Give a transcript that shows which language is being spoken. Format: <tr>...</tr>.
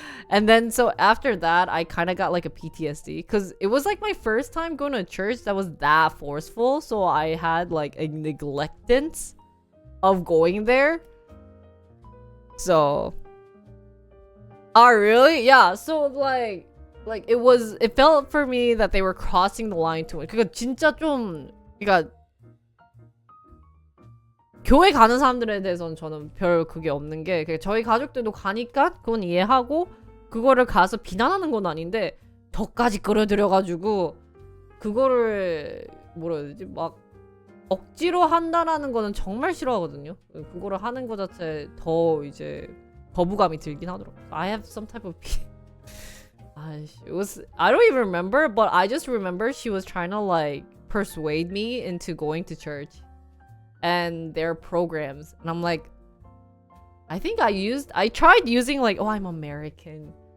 <en>And then so after that, I kind of got like a PTSD because it was like my first time going to a church that was that forceful. So I had like a neglectance of going there. So, oh really? Yeah. So like it felt for me that they were crossing the line too much.</en> <ko>그러니까 진짜 좀, 그러니까 교회 가는 사람들에 대해서는 저는 별 그게 없는 게, 저희 가족들도 가니까 그건 이해하고 그거를 가서 비난하는 건 아닌데 덕까지 끌어들여가지고 그거를 뭐라 해야 되지? 막 억지로 한다라는 거는 정말 싫어하거든요. 그거를 하는 거 자체 더 이제 거부감이 들긴 하더라고.</ko> <en>I have some type of I don't even remember, but I just remember she was trying to like persuade me into going to church and their programs. And I'm like, I think I tried using like, oh, I'm American.</en>